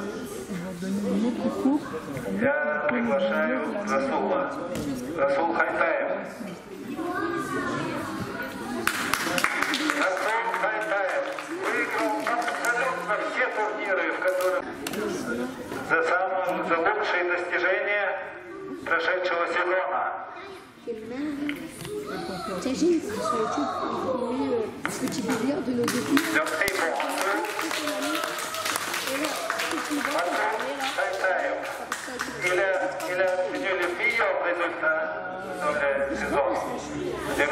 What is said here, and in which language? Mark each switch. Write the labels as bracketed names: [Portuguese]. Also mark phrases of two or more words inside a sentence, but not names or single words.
[Russian] Я приглашаю Расул Хайтаев. Расул Хайтаев выиграл абсолютно все турниры, в которых за лучшие достижения прошедшего сезона. [French] T'imagines sur YouTube, ce petit délire de nos défis. Il a obtenu le meilleur résultat dans la saison 2015-2016.